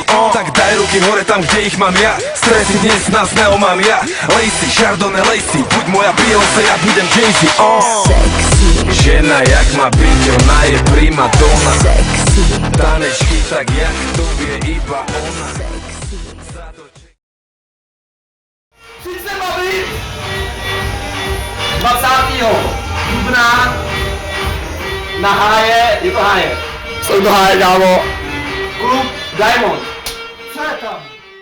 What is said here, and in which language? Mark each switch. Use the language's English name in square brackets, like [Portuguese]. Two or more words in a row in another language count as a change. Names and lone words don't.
[Slovak] Tak daj ruky hore tam, kde ich mám ja. Stresy dnes nás neomám ja. Lacey, Chardonnay, Lacey. Buď moja Beyoncé, ja budem Jay-Z. sexy, Žena jak má byť, ona je primadona. sexy, Tanečky tak jak to vie iba ona. [Czech] Přijď se bavit! 20. dubna na Háje, je to Háje. Jsou to Háje, kámo. Klub Diamond. Co je tam?